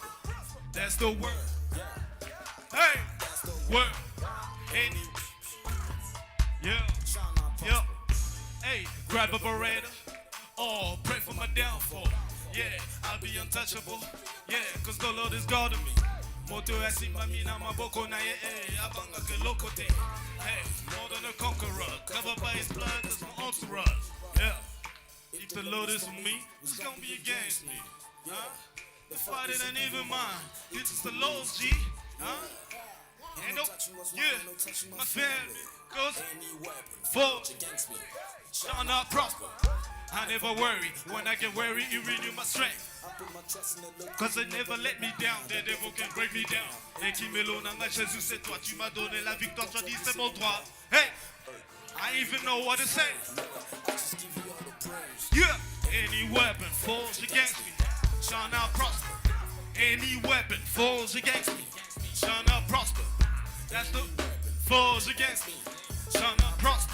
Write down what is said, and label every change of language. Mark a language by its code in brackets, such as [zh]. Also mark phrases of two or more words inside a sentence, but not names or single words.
[en] That's the word. Hey, word. Any. Yeah. Yeah. Hey, grab a beretta. Oh, pray for my downfall. Yeah, I'll be untouchable. Yeah, cause the Lord is guarding me. [ln] Moto asimba mina maboko na ye abanga ke lokote. [en] Hey, more than a conqueror, covered by his blood, that's my entourage. Yeah, if the Lord is with me, who's gonna be against me? Huh? The fight ain't even mine. This is the Lord's G. Huh? And yeah, my family goes forward. Shall not prosper. I never worry. When I get worried, you renew my strength. Cause they never let me down. The devil can break me down. [fr] Et qui me l'honneur, Jésus, c'est toi. Tu m'as donné la victoire. Tu as dit c'est mon droit. [en] Hey, I even know what to say. Yeah, any weapon forged against me shall not prosper. Any weapon forged against me shall not prosper. That's the forged against me shall not prosper.